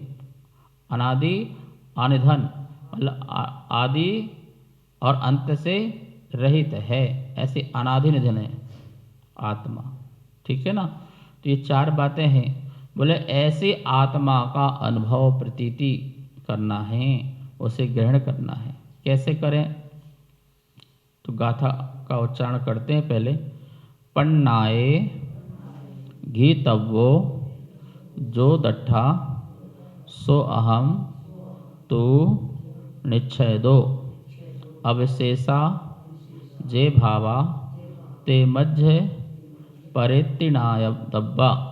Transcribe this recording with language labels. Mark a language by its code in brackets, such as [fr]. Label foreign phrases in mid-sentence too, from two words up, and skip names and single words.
[hi] अनादि अनिधन मतलब आदि और अंत से रहित है, ऐसे अनादि निधन है आत्मा, ठीक है ना। तो ये 4 बातें हैं। बोले ऐसे आत्मा का अनुभव प्रतीति करना है, उसे ग्रहण करना है। कैसे करें? तो गाथा का उच्चारण करते हैं पहले। [pra] पन्नाए घीतव्यो जो दट्ठा सो अहम तू निच्छेदो अविशेषा जे भावा ते मध्य परित्तिनाय दब्बा।